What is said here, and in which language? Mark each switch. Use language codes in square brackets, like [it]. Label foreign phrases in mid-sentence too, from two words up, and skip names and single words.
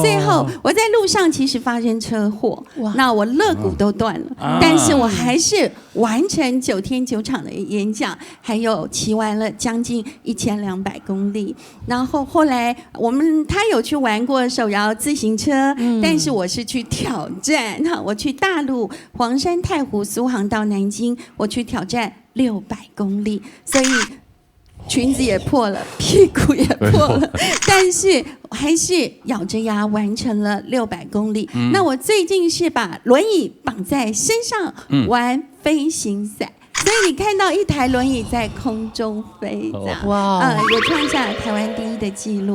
[zh] 最後我在路上其實發生車禍，那我肋骨都斷了，但是我還是完成9天9場的演講，還有騎完了將近1200公里。然後後來他有去玩過手搖自行車，但是我是去挑戰，我去大陸黃山太湖蘇杭到南京，我去挑戰600公里，所以裙子也破了，屁股也破了，但是还是咬着牙完成了600公里。那我最近是把轮椅绑在身上玩飞行赛。所以你看到一台轮椅在空中飞，这样，也创下了台湾第1的纪录。